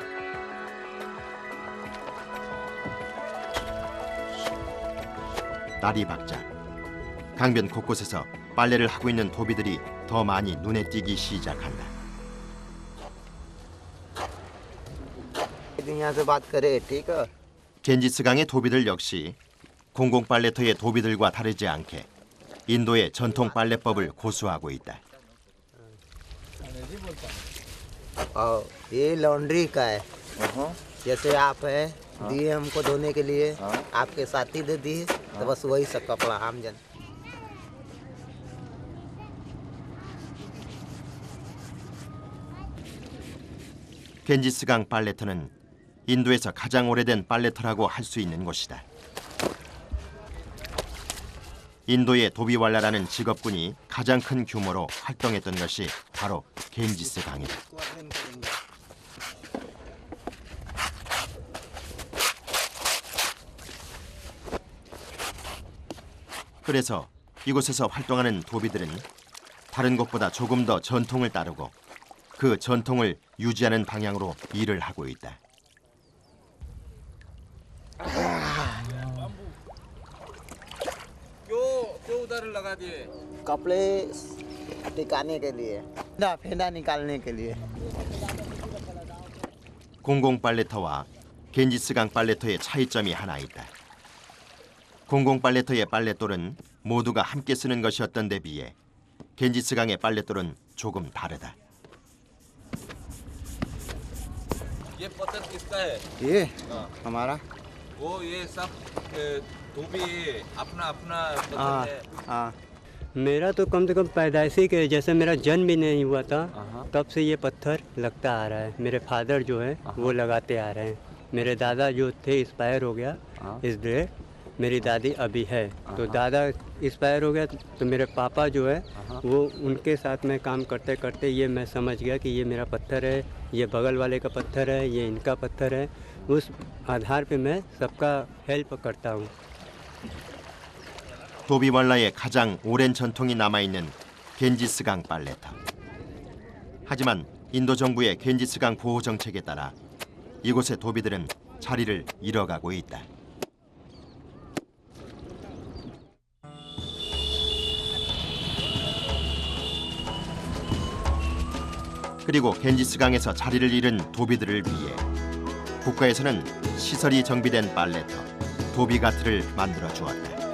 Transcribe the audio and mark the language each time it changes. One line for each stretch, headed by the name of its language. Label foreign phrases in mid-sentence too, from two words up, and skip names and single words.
Korean: 날이 밝자 강변 곳곳에서 빨래를 하고 있는 도비들이 더 많이 눈에 띄기 시작한다. 겐지스 강의 도비들 역시 공공 빨래터의 도비들과 다르지 않게 인도의 전통 빨래법을 고수하고 있다.
Hindi: ये लॉन्ड्री का है। जैसे आप है दिए हमको धोने के लिए, आपके साथी दे दिए तो बस वही सब कपड़ा आम जन।
Korean: 겐지스 강 빨래터는 인도에서 가장 오래된 빨래터라고 할 수 있는 곳이다. 인도의 도비왈라라는 직업군이 가장 큰 규모로 활동했던 것이 바로 겐지스 강이다. 그래서 이곳에서 활동하는 도비들은 다른 곳보다 조금 더 전통을 따르고 그 전통을 유지하는 방향으로 일을 하고 있다.
Hindi: क्यों उधर लगा दिए? कपड़े टिकाने के लिए, फेंदा निकालने के लिए।
Korean: 공공 빨래터와 겐지스강 빨래터의 차이점이 하나 있다. 공공 빨래터의 빨랫돌은 모두가 함께 쓰는 것이었던 데 비해 겐지스강의 빨랫돌은 조금 다르다.
Hindi: ये पत्थर किसका है? ये हमारा। वो ये सब धोबी अपना अपना हाँ हाँ, मेरा तो कम से कम पैदाइशी के जैसे मेरा जन्म भी नहीं हुआ था तब से ये पत्थर लगता आ रहा है। मेरे फादर जो है वो लगाते आ रहे हैं। मेरे दादा जो थे एक्सपायर हो गया इसलिए मेरी दादी अभी है, तो दादा एक्सपायर हो गया तो मेरे पापा जो है वो उनके साथ में काम करते करते ये मैं समझ गया कि ये मेरा पत्थर है, ये बगल वाले का पत्थर है, ये इनका पत्थर है। उस आधार पे मैं सबका हेल्प करता हूँ।
Korean: 도비왈라의 가장 오랜 전통이 남아있는 겐지스강 빨래터. 하지만 인도 정부의 겐지스강 보호 정책에 따라 이곳의 도비들은 자리를 잃어가고 있다. 그리고 겐지스강에서 자리를 잃은 도비들을 위해 국가에서는 시설이 정비된 빨래터, 도비가트를 만들어 주었다.